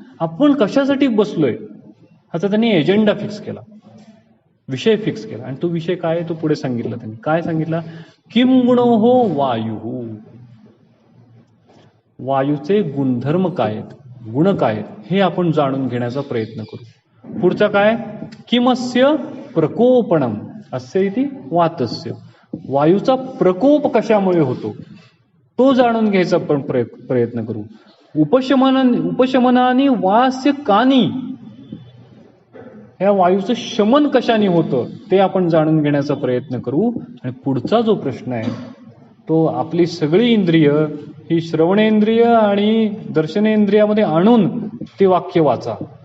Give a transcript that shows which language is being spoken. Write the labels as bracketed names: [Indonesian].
[Marathi] आपण कशासाठी बसलोय ह्याचा त्यांनी एजेंडा फिक्स केला, विषय फिक्स केला. आणि तो विषय काय आहे तो पुढे सांगितला त्यांनी. काय सांगितला? [Sanskrit] किम गुणो हो वायू. [Marathi] वायूचे गुणधर्म काय आहेत, गुण काय आहेत हे आपण जाणून घेण्याचा प्रयत्न करू. पुढचा काय? [Sanskrit] किमस्य प्रकोपणम अस्य इति वातस्य. [Marathi] वायूचा प्रकोप कशामुळे होतो तो जाणून घ्यायचा आपण प्रयत्न करू. [Sanskrit] उपशमनाने वास्य कानी. [Marathi] ह्या वायूचं शमन कशाने होतं ते आपण जाणून घेण्याचा प्रयत्न करू. आणि पुढचा जो प्रश्न आहे तो आपली सगळी इंद्रिय ही श्रवणेंद्रिय आणि दर्शनेंद्रियामध्ये आणून ते वाक्य वाचा.